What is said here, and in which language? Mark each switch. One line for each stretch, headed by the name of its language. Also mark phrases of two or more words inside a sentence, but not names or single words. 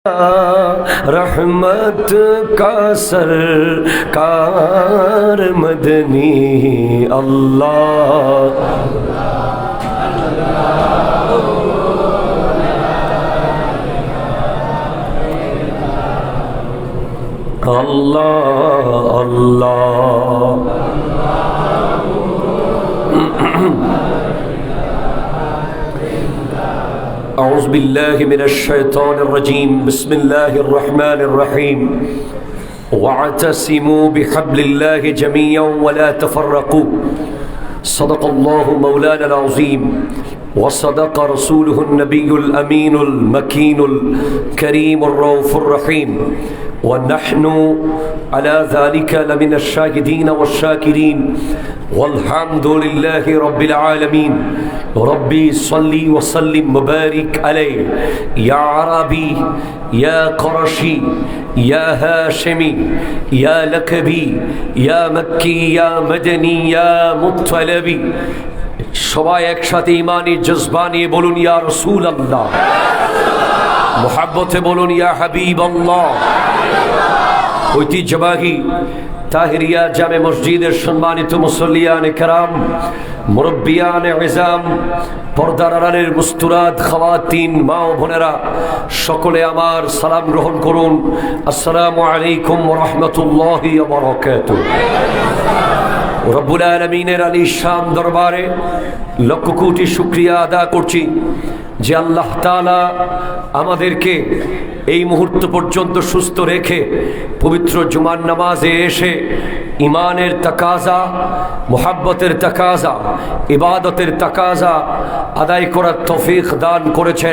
Urdu: رحمت کا سرکار مدنی اللہ اللہ اللہ.
Arabic: أعوذ بالله من الشيطان الرجيم بسم الله الرحمن الرحيم واعتصموا بحبل الله جميعا ولا تفرقوا صدق الله مولانا العظيم وصدق رسوله النبي الأمين المكين الكريم الرؤوف الرحيم ونحن على ذلك لمن الشاهدين والشاكرين والحمد لله رب العالمين. ربي صل وسلم مبارك عليه يا عربي يا قريشي يا هاشمي يا لقبي يا مكي يا مدني يا مطلبي.
Bangla: সবাই একসাথে ইমানি জজবা নিয়ে বলুন
Arabic: يا رسول الله,
Bangla: মুহাব্বতে বলুন
Arabic: يا حبيب الله.
Bangla: ঐতিহ্যবাহী তাহিরিয়া জামে মসজিদের সম্মানিত মুসল্লিয়ানে কেরাম, মুরব্বিয়ানে ইজাম, পর্দার আড়ালের মুস্তুরাত খাওয়াতিন মা ও বোনেরা, সকলে আমার সালাম গ্রহণ করুন।
Arabic: السلام عليكم ورحمة الله وبركاته.
Bangla: রব্বুল আলামিনের আলিশান দরবারে লক্ষ কোটি শুকরিয়া আদা করছি যে আল্লাহ তাআলা আমাদেরকে এই মুহূর্ত পর্যন্ত সুস্থ রেখে পবিত্র জুমার নামাজে এসে ইমানের তাকাজা, মুহাব্বতের তাকাজা, ইবাদতের তাকাজা আদায় করার তৌফিক দান করেছেন।